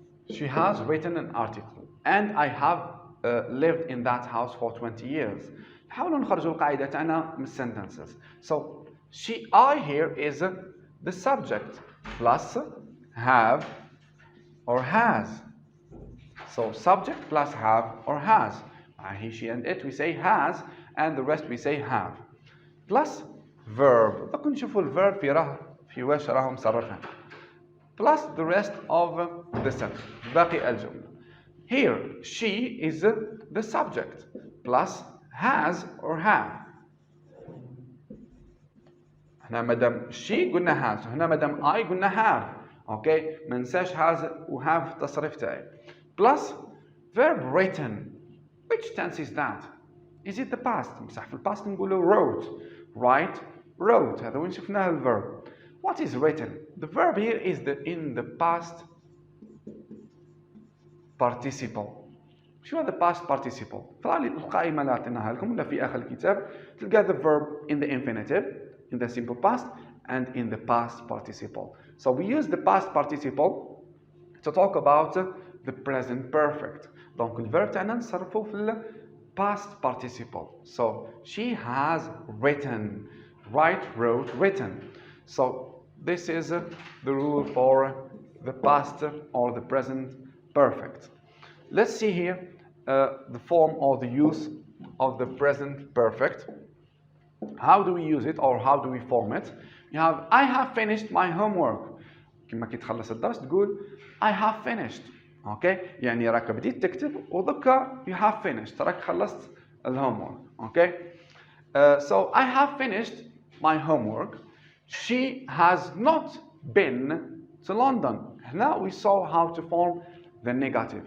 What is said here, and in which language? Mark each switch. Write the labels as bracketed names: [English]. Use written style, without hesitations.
[English] She has written an article and I have lived in that house for 20 years. [Arabic] نحاولوا نخرجوا القاعدة تاعنا من sentences. [English] So I here is the subject plus have or has. So subject plus have or has. He, she and it we say has and the rest we say have. Plus verb. [Arabic] دوك نشوفوا الverb في واش راهم مصرفين. [English] Plus the rest of the sentence. [Arabic] باقي الجملة. [English] Here she is the subject plus has or have. [Arabic] هنا مادام she قلنا has هنا مادام I قلنا have. اوكي ما ننساش has و have في التصريف تاعي. [English] Plus verb written. Which tense is that? Is it the past? [Arabic] بصح في الباست نقولوا wrote. [English] Write, wrote. [Arabic] هذا وين شفناه الverb. [English] What is written? The verb here is in the past participle. [Arabic] شو هذا [English] past participle؟ [Arabic] طلع لي القائمة اللي عطيناها لكم ولا في آخر الكتاب تلقى [English] the verb in the infinitive, in the simple past, and in the past participle. So we use the past participle to talk about the present perfect. [Arabic] Donc الverb تاعنا نصرفه في ال past participle. [English] So she has written. Write, wrote, written. So this is the rule for the past or the present perfect. Let's see here the form or the use of the present perfect. How do we use it or how do we form it? You have I have finished my homework. [Arabic] كما كي تخلص الدرس تقول [English] I have finished. Okay? [Arabic] يعني راك بديت تكتب ودكا [English] you have finished. [Arabic] راك خلصت الهومورك. [English] Okay? So I have finished my homework. She has not been to London. Now we saw how to form the negative.